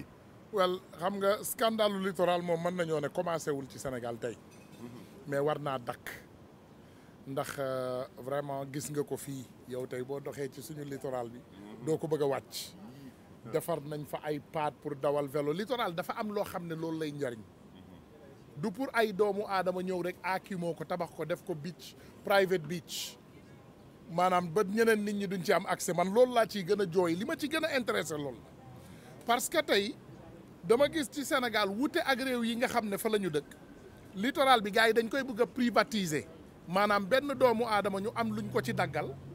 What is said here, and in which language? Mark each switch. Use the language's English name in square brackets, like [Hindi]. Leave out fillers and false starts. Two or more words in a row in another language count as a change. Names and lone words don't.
[Wolof] well xam nga [French] scandale littoral [Wolof] moom mën nañoo ne commencé wul ci Sénégal tey mais war naa dakk ndax vraiment gis nga ko fii yow tey boo doxee ci suñu littoral bi doo ko bëgg a wàcc. defar nañ fa ay paat pour dawal vélo littoral dafa am loo xam ne loolu lay njariñ du pour ay doomu aadama ñëw rek aakimoo ko tabax ko def ko [English] beach private beach [Wolof] maanaam ba ñeneen nit ñi duñ ci am accès man loolu laa ciy gën a jooy li ma ci gën a intéressé loolu [French] parce que [Wolof] tey dama gis ci Sénégal wute ak réew yi nga xam ne fa la ñu dëkk littoral bi gars yi dañ koy bëgg a privatiser maanaam benn doomu aadama ñu am luñ ko ci daggal